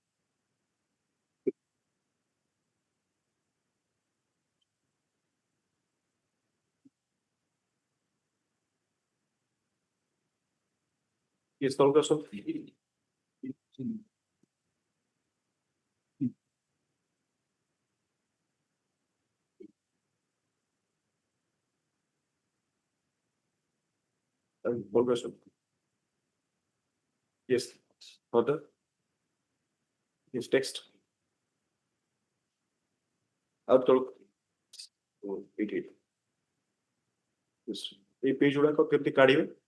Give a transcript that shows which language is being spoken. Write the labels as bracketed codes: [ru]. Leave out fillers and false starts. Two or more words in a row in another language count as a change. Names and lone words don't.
[or] କେସ୍ ତଳକୁ ଆସନ୍ତୁ ତଳକୁ ଆସନ୍ତୁ [en] yes further yes text [or] ଆଉ ତଳକୁ ଏଇଠି ଏଇ ପେଜ ଗୁଡାକ କେମିତି କାଢିବେ